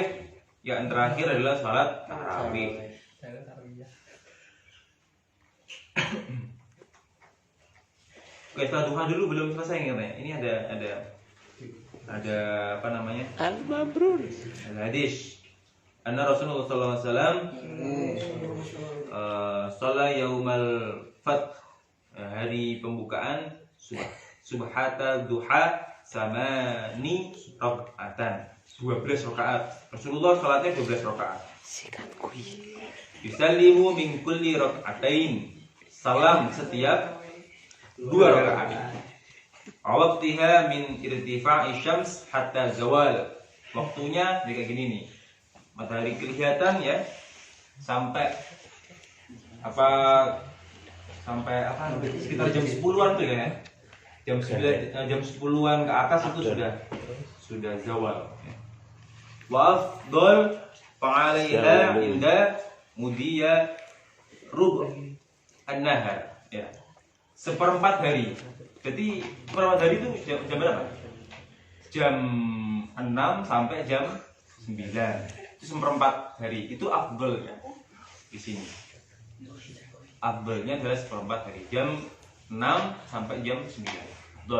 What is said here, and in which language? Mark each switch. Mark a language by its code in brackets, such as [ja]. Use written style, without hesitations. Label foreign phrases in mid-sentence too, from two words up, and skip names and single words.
[id] Yang terakhir adalah sholat tarawih. Oke, setelah duha dulu belum selesai katanya. Ini ada apa namanya? Al-Mabrur. Ada hadis. [ar] أن رسول الله صلى الله عليه وسلم صلى يوم الفتح, [id] hari pembukaan [ar] سبحة الضحى ثماني ركعات, 12 rakaat. [id] Rasulullah salatnya 12 rakaat. [ar] يسلم من كل ركعتين, [id] salam setiap 2 rakaat. [ar] وقتها من ارتفاع شمس حتى زوال. [id] Waktunya kayak gini nih. Matahari kelihatan ya sampai sekitar jam 10-an tuh ya. Jam 10-an ke atas itu sudah zawal. [ar] وأفضل فعلها عند مضي ربع النهار ya. [id] 1/4 hari. Jadi 1/4 hari itu jam berapa? Jam 6 sampai jam 9. Itu 1/4 hari. Itu afdal ya. Di sini. Afdalnya adalah 1/4 hari. Jam 6 sampai jam 9. Afdal.